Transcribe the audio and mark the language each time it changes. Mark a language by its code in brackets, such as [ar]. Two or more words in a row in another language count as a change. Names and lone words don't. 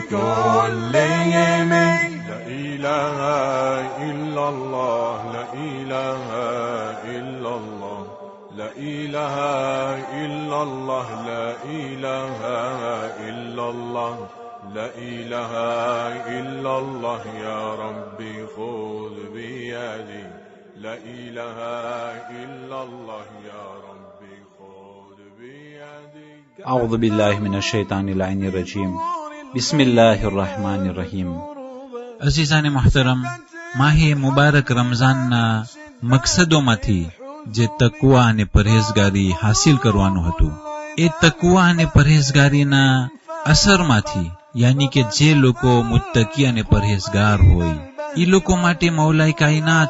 [ar] كلهم لا إله إلا الله لا إله إلا الله لا إله إلا الله لا إله إلا الله لا إله إلا الله يا ربي خذ بيدي لا إله إلا الله يا ربي خذ بيدي أعوذ بالله من الشيطان اللعين الرجيم بسم الله الرحمن الرحيم [gu] અઝીઝાને મુહતરમ માહે મુબારક રમઝાનના મકસદોમાંથી જે તકવા અને પરહેઝગારી હાસિલ કરવાનું હતું એ તકવા અને પરહેઝગારીના અસરમાંથી યાની કે જે લોકો મુત્તકી અને પરહેઝગાર હોય એ લોકો માટે મૌલાએ કાયનાત